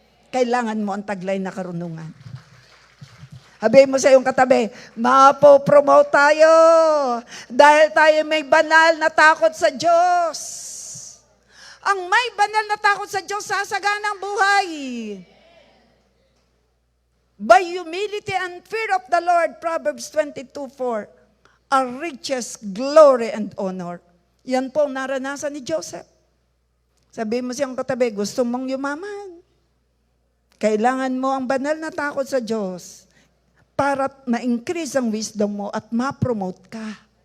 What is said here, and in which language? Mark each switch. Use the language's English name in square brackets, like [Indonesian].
[Filipino] Kailangan mo ang taglay na karunungan. Sabihin mo sa iyong katabi, mapopromote tayo dahil tayo may banal na takot sa Diyos. Ang may banal na takot sa Diyos, sasagana ang buhay. [English] By humility and fear of the Lord, Proverbs 22:4, are riches, glory, and honor. [Filipino] Yan po ang naranasan ni Joseph. Sabi mo siyang katabi, gusto mong yumaman. Kailangan mo ang banal na takot sa Diyos para ma-increase ang wisdom mo at ma-promote ka.